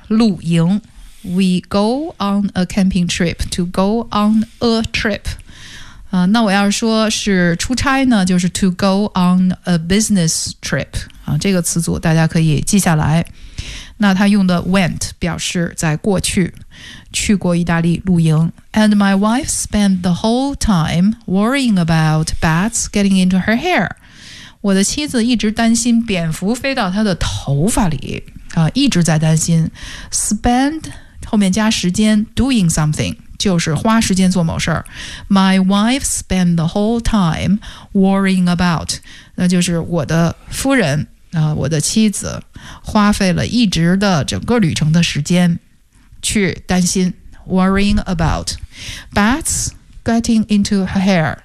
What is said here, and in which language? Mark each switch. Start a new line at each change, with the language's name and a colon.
Chinese: 露营。
English: We go on a camping trip, to go on a trip.、
Chinese: 那我要说是出差呢，就是
English: to go on a business trip.、
Chinese: 这个词组大家可以记下来。那他用的 went 表示在过去，去过意大利露营。
English: And my wife spent the whole time worrying about bats getting into her hair.
Chinese: 我的妻子一直担心蝙蝠飞到她的头发里。一直在担心 spend 后面加时间 doing something 就是花时间做某事。
English: My wife spent the whole time worrying about,
Chinese: 那就是我的夫人、我的妻子花费了一直的整个旅程的时间去担心
English: worrying about bats getting into her hair。